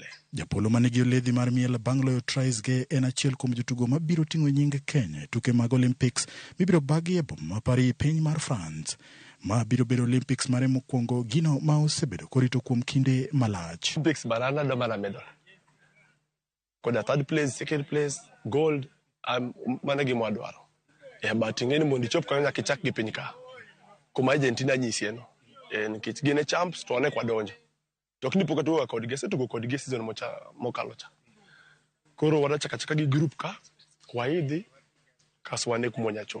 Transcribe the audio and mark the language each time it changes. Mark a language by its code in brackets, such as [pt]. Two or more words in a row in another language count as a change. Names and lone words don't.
[luo] Japolo manigi oledhi mar miel bang' loyo tries ge en achiel kuom jotugo mabiro ting'o nying Kenya tuke mag Olympics mibiro bagi e boma ma Paris piny mar France. Ma biro bedo Olympics mare mokwongo, gino ma osebedo korito kuom kinde malach. Olympics barana do mana medal. [en] Koda third place, second place, gold, [luo] mana gimo adwaro. But ing'eni mondi chop kanyo nyaka ichak gi piny ka. Kuma Argentina nyisieno. Nikech gine champs to ane kwa donjo. Tokni poka tuwa kodgi, tugo kodgi season mokalo cha. Koro wada chaka gi group ka, waidhi, kaswane kumonya chop.